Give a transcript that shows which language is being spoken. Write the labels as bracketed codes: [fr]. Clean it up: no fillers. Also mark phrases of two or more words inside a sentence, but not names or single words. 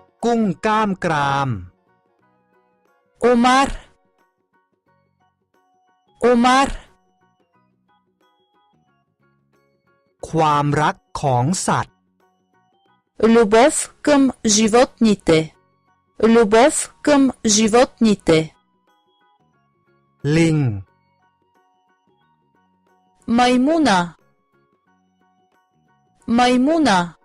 [th] ทุ่งก้ามกราม [bg] Омар. Омар. [th] ความรักของสัตว์ [bg] Любов към животните. Любов към животните. [th] ลิง [bg] Маймуна. Маймуна.